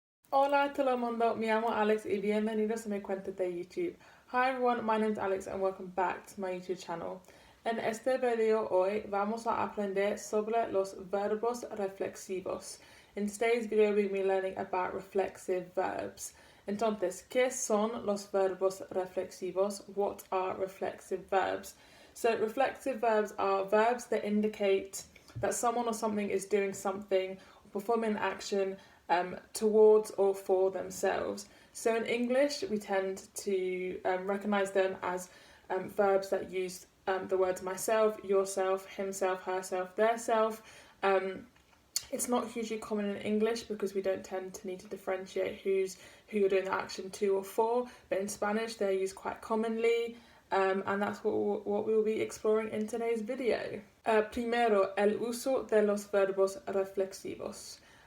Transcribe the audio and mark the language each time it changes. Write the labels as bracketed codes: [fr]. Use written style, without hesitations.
[es] Hola a todo el mundo, me llamo Alex y bienvenidos a mi cuenta de YouTube. [en] Hi everyone, my name is Alex and welcome back to my YouTube channel. [es] En este video hoy vamos a aprender sobre los verbos reflexivos. [en] In today's video we'll be learning about reflexive verbs. [es] Entonces, ¿qué son los verbos reflexivos? [en] What are reflexive verbs? So reflexive verbs are verbs that indicate that someone or something is doing something or performing an action towards or for themselves. So in English, we tend to recognise them as verbs that use the words myself, yourself, himself, herself, theirself. It's not hugely common in English because we don't tend to need to differentiate who you're doing the action to or for, but in Spanish they're used quite commonly. And that's what we will be exploring in today's video. [es] Primero, el uso de los verbos reflexivos.